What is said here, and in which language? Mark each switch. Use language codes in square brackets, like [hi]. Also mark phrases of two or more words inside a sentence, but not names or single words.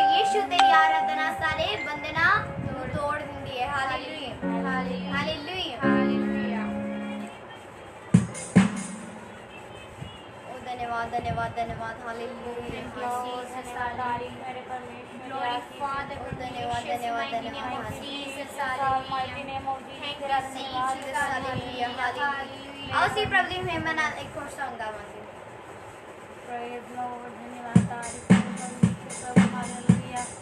[pa] ਯੀਸ਼ੂ ਤੇਰੀ ਆਰਾਧਨਾ ਸਾਰੇ ਬੰਧਨਾ ਤੋੜ ਦਿੰਦੀ ਹੈ ਹਾਲੇਲੂਯਾ ਹਾਲੇਲੂਯਾ ਓ ਧੰਨਵਾਦ ਧੰਨਵਾਦ ਧੰਨਵਾਦ ਹਾਲੇਲੂਯਾ [en] Glory, Father, [pa] Oh, ਧੰਨਵਾਦ ਧੰਨਵਾਦ ਧੰਨਵਾਦ [en] Jesus, hallelujah. Thank you, Jesus, [pa] ਹਾਲੇਲੂਯਾ ਹਾਲੇਲੂਯਾ ਆਓ ਸੀ ਪ੍ਰਭੂ ਜੀ ਮੇਂ ਮਨਾ ਇੱਕ ਔਰ ਸੌਂਗ ਗਾਵਾਂਗੇ [en] Praise Lord, [pa] ਧੰਨਵਾਦ ਤਾਰੀਫ਼ ਪਰਮੇਸ਼ਰ ਪ੍ਰਭੂ ਹਾਲੇਲੂਯਾ